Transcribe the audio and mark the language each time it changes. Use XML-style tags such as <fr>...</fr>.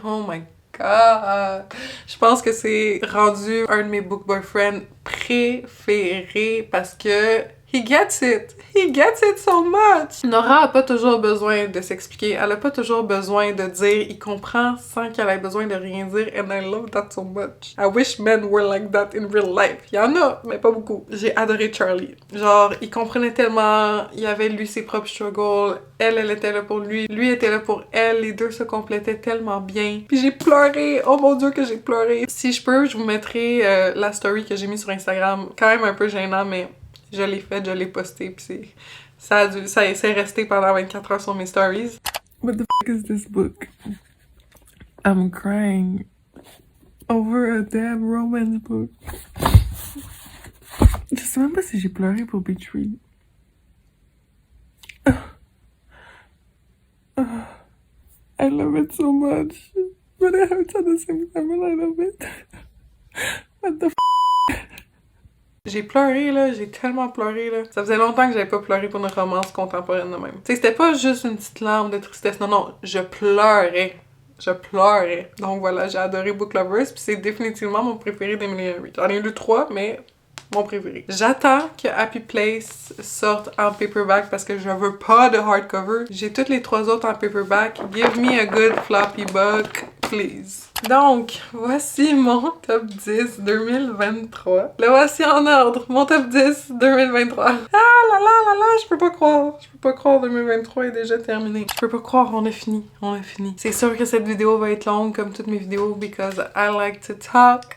<en>Oh my God!</en> <fr>Je pense que c'est rendu un de mes book boyfriends préférés parce que</fr> <en>he gets it! He gets it so much!</en> <fr>Nora a pas toujours besoin de s'expliquer, elle a pas toujours besoin de dire, il comprend sans qu'elle ait besoin de rien dire,</fr> <en>and I love that so much. I wish men were like that in real life.</en> <fr>Il y en a, mais pas beaucoup. J'ai adoré Charlie. Genre, il comprenait tellement, il avait lui ses propres struggles, elle était là pour lui, lui était là pour elle, les deux se complétaient tellement bien. Puis j'ai pleuré, oh mon dieu que j'ai pleuré. Si je peux, je vous mettrai la story que j'ai mis sur Instagram, quand même un peu gênant, mais je l'ai fait, je l'ai posté, pis c'est resté pendant 24 heures sur mes stories.</fr> <en>What the f*** is this book? I'm crying over a damn romance book.</en> <fr>Je sais même pas si j'ai pleuré pour Beach Read.</fr> <en>I love it so much, but it hurts at the same time and I love it. What the f***?</en> <fr>J'ai pleuré, là, j'ai tellement pleuré, là. Ça faisait longtemps que j'avais pas pleuré pour une romance contemporaine de même. Tu sais, c'était pas juste une petite larme de tristesse, non, je pleurais. Je pleurais. Donc voilà, j'ai adoré Book Lovers, puis c'est définitivement mon préféré d'Emily Henry. J'en ai lu 3, mais mon préféré. J'attends que Happy Place sorte en paperback parce que je veux pas de hardcover. J'ai toutes les 3 autres en paperback.</fr> <en>Give me a good floppy book, please.</en> <fr>Donc, voici mon top 10 2023. Le voici en ordre, mon top 10 2023. Ah là là là là, je peux pas croire 2023 est déjà terminé. Je peux pas croire, on a fini. C'est sûr que cette vidéo va être longue comme toutes mes vidéos</fr> <en>because I like to talk.</en>